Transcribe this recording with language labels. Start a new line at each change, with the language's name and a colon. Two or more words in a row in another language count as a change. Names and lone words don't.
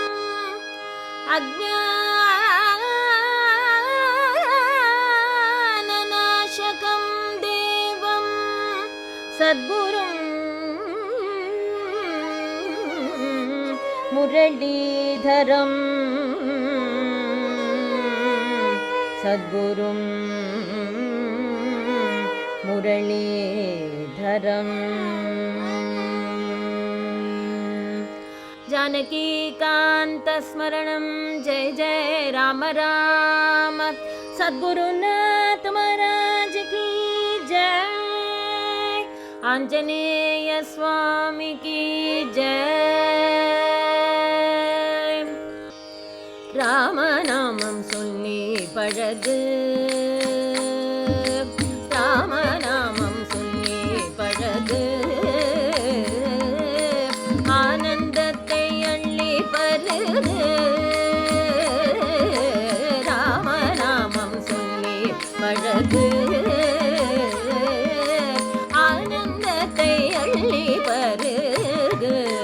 Sanskrit: अज्ञाननाशकं देवं सद्गुरुं मुरलीधरम् सद्गुरुं मुरलीधरम्
Hindi: जानकी कांत स्मरणम जय जय राम राम सद्गुरुनाथ महाराज की जय आंजनेय स्वामी की जय
Tamil: ராம நாமம் சொல்லி பழகு ராம நாமம் சொல்லி பழகு ராமநாமம் சொல்லி பழகு ஆனந்தத்தை அள்ளி பருகு